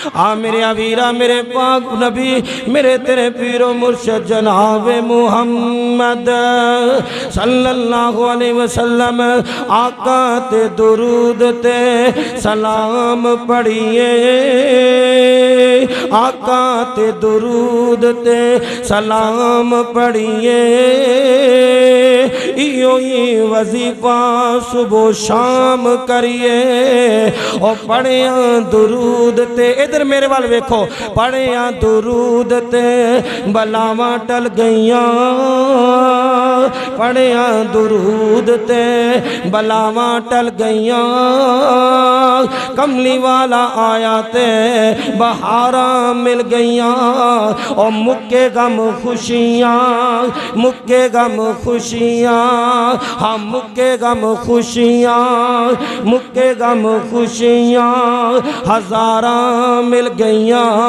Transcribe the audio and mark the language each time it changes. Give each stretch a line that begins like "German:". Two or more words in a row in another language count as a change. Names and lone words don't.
Punjabi: ہاں میرے ویرا میرے پاک نبی میرے تیرے پیر و مرشد جناب محمد
Arabic: صلی اللہ علیہ وسلم
Punjabi: آقا تے درود تے سلام پڑھیے آقا تے درود تے سلام پڑھیے ایو ہی وظیفہ صبح شام کریے اور پڑھیاں درود تے ادھر میرے وال ویکھو پڑھیاں درود تے بلاواں ٹل گئیاں پڑھیاں درود تے بلاواں ٹل گئیاں کملی والا آیا تے بہاراں مل گئیاں اور مکے غم خوشیاں مکے غم خوشیاں ہاں مکے غم خوشیاں مکے غم خوشیاں ہزاراں مل گئیاں